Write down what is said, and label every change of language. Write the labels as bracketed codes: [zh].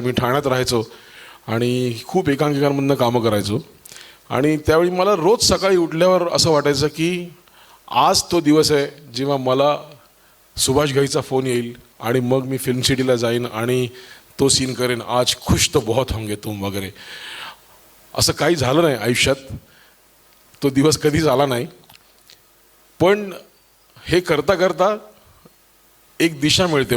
[mr] मी ठाण्यात राहायचो आणि खूप एकांकिकांमधनं कामं करायचो आणि त्यावेळी मला रोज सकाळी उठल्यावर असं वाटायचं की आज तो दिवस आहे जेव्हा मला सुभाष घईचा फोन येईल आणि मग मी फिल्म सिटीला जाईन आणि तो सीन करेन. [hi] आज खुश तो बहुत होंगे तुम वगैरे. [mr] असं काही झालं नाही आयुष्यात, तो दिवस कधीच आला नाही. पण हे करता करता एक दिशा मिळते.